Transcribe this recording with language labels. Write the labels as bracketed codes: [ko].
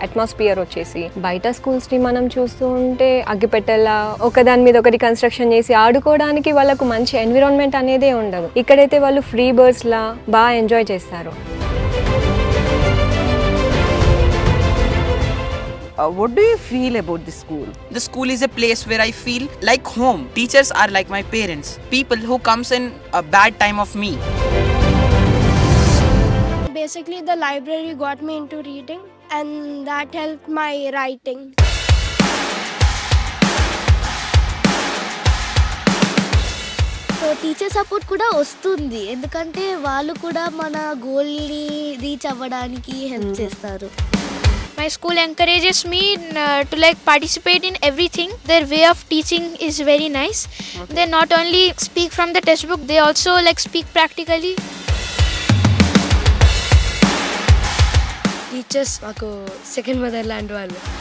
[te] Atmosphere వచ్చేసి బయట schools ని మనం చూస్తూ ఉంటే అగ్గిపెట్టెలా ఒకదాని మీద ఒకటి కన్స్ట్రక్షన్ చేసి ఆడుకోవడానికి వాళ్ళకు మంచి ఎన్విరాన్మెంట్ అనేదే ఉండదు. ఇక్కడైతే వాళ్ళు ఫ్రీ బర్డ్స్ లా బాగా ఎంజాయ్ చేస్తారు. [en] What do you feel about the school? The school is a place where I feel like home. Teachers are like my parents, people who comes in a bad time of me. Basically, the library got me into reading, and that helped my writing. [te] So teacher support కూడా వస్తుంది, ఎందుకంటే వాళ్ళు కూడా మన గోల్ని reach అవ్వడానికి help చేస్తారు. [en] My school encourages me to participate in everything. Their way of teaching is very nice. Okay. They not only speak from the textbook, they also speak practically. [te] Teachers మాకు second mother లాంటి వాళ్ళు.